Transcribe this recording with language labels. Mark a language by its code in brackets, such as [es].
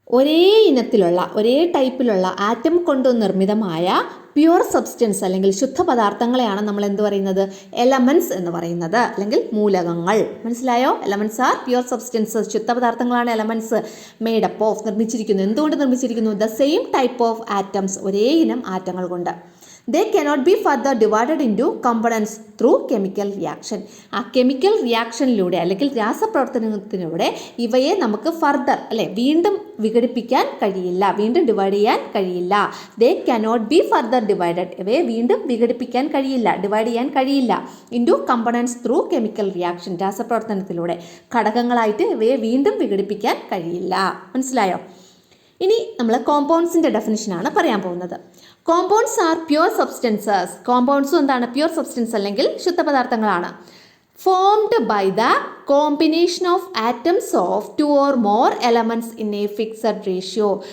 [ml] ഒരേ ഇനത്തിലുള്ള ഒരേ ടൈപ്പിലുള്ള ആറ്റം കൊണ്ട് നിർമ്മിതമായ പ്യുവർ സബ്സ്റ്റൻസ് അല്ലെങ്കിൽ ശുദ്ധ പദാർത്ഥങ്ങളെയാണ് നമ്മൾ എന്ത് പറയുന്നത്? എലമെൻറ്റ്സ് എന്ന് പറയുന്നത്, അല്ലെങ്കിൽ മൂലകങ്ങൾ. മനസ്സിലായോ? [en] elements are pure substances, [ml] ശുദ്ധ പദാർത്ഥങ്ങളാണ് എലമെൻറ്റ്സ്. [en] made up of, [ml] നിർമ്മിച്ചിരിക്കുന്നു. എന്തുകൊണ്ട് നിർമ്മിച്ചിരിക്കുന്നു? [en] the same type of atoms, [ml] ഒരേ ഇനം ആറ്റങ്ങൾ കൊണ്ട്. [en] They cannot be further divided into components through chemical reaction. [ml] ആ കെമിക്കൽ റിയാക്ഷനിലൂടെ അല്ലെങ്കിൽ രാസപ്രവർത്തനത്തിലൂടെ ഇവയെ നമുക്ക് ഫർദർ വീണ്ടും വിഘടിപ്പിക്കാൻ കഴിയില്ല, വീണ്ടും ഡിവൈഡ് ചെയ്യാൻ കഴിയില്ല. [en] They cannot be further divided. [ml] ഇവയെ വീണ്ടും വിഘടിപ്പിക്കാൻ കഴിയില്ല, ഡിവൈഡ് ചെയ്യാൻ കഴിയില്ല. [en] into components through chemical reaction. [ml] രാസപ്രവർത്തനത്തിലൂടെ ഘടകങ്ങളായിട്ട് ഇവയെ വീണ്ടും വിഘടിപ്പിക്കാൻ കഴിയില്ല. മനസ്സിലായോ? ഇനി നമ്മൾ കോമ്പൗണ്ട്സിൻ്റെ ഡെഫിനിഷനാണ് പറയാൻ പോകുന്നത്. [en] Compounds are pure substances. [ml] കോമ്പൗണ്ട്സും എന്താണ്? പ്യുവർ സബ്സ്റ്റൻസ് അല്ലെങ്കിൽ ശുദ്ധപദാർത്ഥങ്ങളാണ്. [en] Formed by the combination of atoms of 2 or more elements in a fixed ratio.